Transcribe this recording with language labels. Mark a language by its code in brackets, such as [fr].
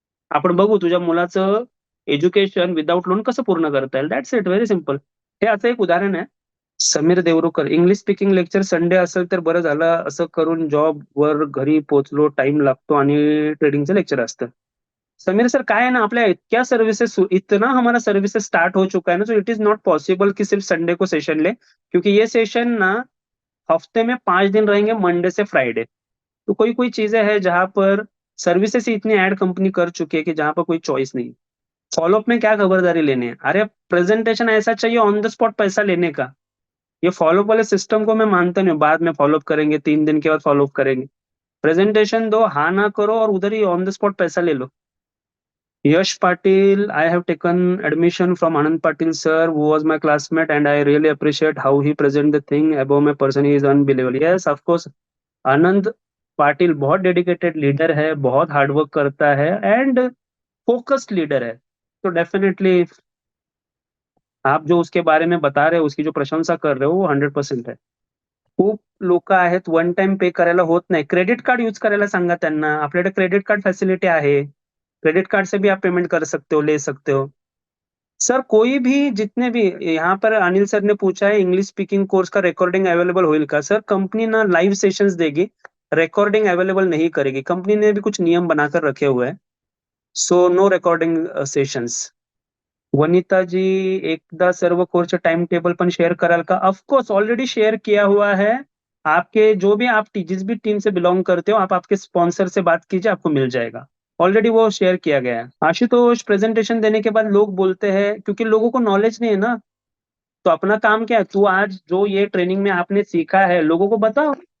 [mr] आपण बघू तुझ्या मुलाचं एज्युकेशन विथआऊट लोन कसं पूर्ण करता येईल." [en] That's it. Very simple. [mr] हे असं एक उदाहरण आहे. Sameer Devrukhkar, English speaking lecture Sunday असेल तर बरं झालं. असं करून जॉबवर घरी पोहोचलो, टाईम लागतो आणि ट्रेडिंगचं लेक्चर असतं. [hi] समीर सर काय है ना, [mr] आपल्या इतक्या सर्विसेस, [hi] इतना हमारा सर्विसेज स्टार्ट हो चुका है ना, तो इट इज नॉट पॉसिबल कि सिर्फ संडे को सेशन ले, क्योंकि ये सेशन ना हफ्ते में 5 दिन रहेंगे, मंडे से फ्राइडे। तो कोई कोई चीजें हैं जहां पर सर्विसेज ही इतनी ऐड कंपनी कर चुकी है कि जहां पर कोई चॉइस नहीं। फॉलोअप में क्या खबरदारी लेनी है? अरे प्रेजेंटेशन ऐसा चाहिए ऑन द स्पॉट पैसा लेने का। ये फॉलोअप वाले सिस्टम को मैं मानता नहीं हूँ, बाद में फॉलोअप करेंगे, 3 दिन के बाद फॉलोअप करेंगे। प्रेजेंटेशन दो, हाँ ना करो और उधर ही ऑन द स्पॉट पैसा ले लो। [en] Yash Patil, I have taken admission from Anand Patil sir, who was my classmate, and I really appreciate how he present the thing above my person. He is unbelievable. Yes, of course. [hi] आनंद पाटिल बहुत dedicated leader है, बहुत hard work करता है and focused leader है। तो definitely आप जो उसके बारे में बता रहे हो, उसकी जो प्रशंसा कर रहे हो, वो 100% है। [mr] खूप लोक आहेत वन टाइम पे करायला होत नाही, क्रेडिट कार्ड यूज करायला सांगा त्यांना, आपल्याकडे क्रेडिट कार्ड फैसिलिटी आहे। [hi] क्रेडिट कार्ड से भी आप पेमेंट कर सकते हो, ले सकते हो। सर कोई भी, जितने भी, यहाँ पर अनिल सर ने पूछा है इंग्लिश स्पीकिंग कोर्स का रिकॉर्डिंग अवेलेबल [mr] होईल का? [hi] सर कंपनी ना लाइव सेशंस देगी, रिकॉर्डिंग अवेलेबल नहीं करेगी। कंपनी ने भी कुछ नियम बनाकर रखे हुए हैं, [en] So no recording sessions. [mr] Vanita जी, एकदा सर्व कोर्सचे टाइम टेबल पण शेअर कराल का? [hi] ऑफकोर्स ऑलरेडी शेयर किया हुआ है। आपके जो भी आप जिस भी टीम से बिलोंग करते हो, आप आपके स्पॉन्सर से बात कीजिए, आपको मिल जाएगा। ऑलरेडी वो शेयर किया गया है। आशुतोष, प्रेजेंटेशन देने के बाद लोग बोलते हैं, क्योंकि लोगों को नॉलेज नहीं है ना। तो अपना काम क्या है, तू आज जो ये ट्रेनिंग में आपने सीखा है लोगों को बताओ।